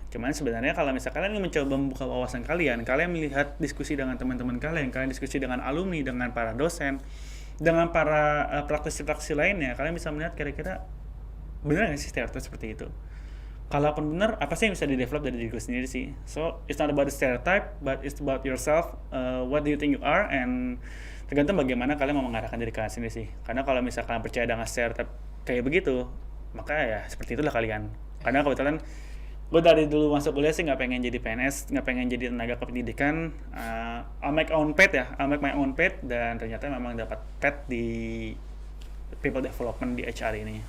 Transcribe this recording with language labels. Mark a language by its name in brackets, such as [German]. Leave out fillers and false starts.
[Indonesian] Cuman sebenarnya kalau misalkan kalian ingin mencoba membuka wawasan kalian melihat diskusi dengan teman-teman kalian diskusi dengan alumni, dengan para dosen, dengan para praktisi-praktisi lainnya, kalian bisa melihat kira-kira benar nggak sih stereotip seperti itu. Kalaupun benar, apa sih yang bisa di-develop dari diri gue sendiri sih? [English] So, it's not about the stereotype, but it's about yourself. What do you think you are? [Indonesian] And tergantung bagaimana kalian mau mengarahkan diri kalian sendiri sih. Karena kalau misalkan percaya dengan stereotype kayak begitu, maka ya seperti itulah kalian. Karena kebetulan gue dari dulu masuk kuliah sih nggak pengen jadi PNS, nggak pengen jadi tenaga kependidikan. [English] I'll make my own path, [Indonesian] dan ternyata memang dapat [English] path di people development [Indonesian] di HR ini.